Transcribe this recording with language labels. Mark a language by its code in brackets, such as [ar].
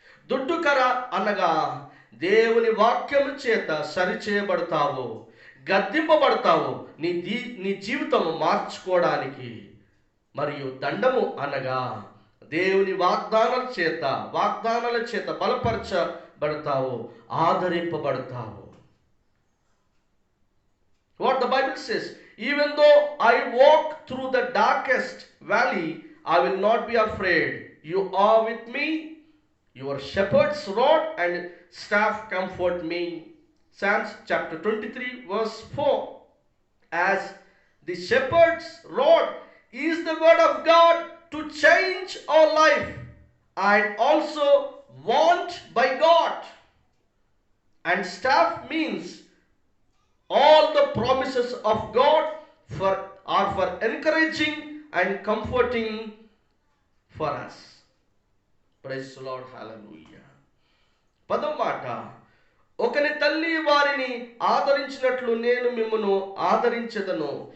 [te] దుడ్డు కర్ర అనగా దేవుని వాక్యము చేత సరిచేయబడతావు, గద్దింపబడతావు నీ జీవితం మార్చుకోవడానికి. మరియు దండము అనగా దేవుని వాగ్దానాల చేత బలపరచబడతావు, ఆదరింపబడతావు. [en] What the Bible says, even though I walk through the darkest valley, I will not be afraid. You are with me. Your shepherd's rod and staff comfort me. Psalms chapter 23 verse 4. As the shepherd's rod is the word of God to change our life and also want by God. And staff means all the promises of God are for encouraging and comforting for us. Praise the Lord, hallelujah. [te] 10వ మాట, ఒకని తల్లి వారిని ఆదరించినట్లు నేను మిమ్మును ఆదరించెదను.